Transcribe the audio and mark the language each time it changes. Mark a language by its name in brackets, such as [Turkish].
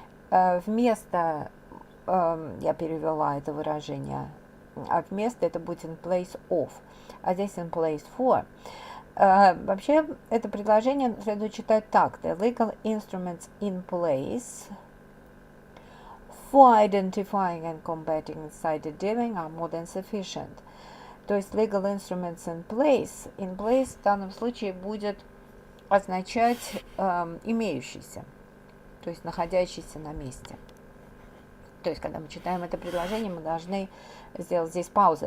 [Russian] Вместо я перевела это выражение, а вместо это будет [English] in place of, [Russian] а здесь [English] in place for. [Russian] Вообще это предложение следует читать так: [English] the legal instruments in place for identifying and combating insider dealing are more than sufficient. [Russian] То есть [English] legal instruments in place [Russian] в данном случае будет означать имеющийся, то есть находящийся на месте. То есть, когда мы читаем это предложение, мы должны сделать здесь паузу.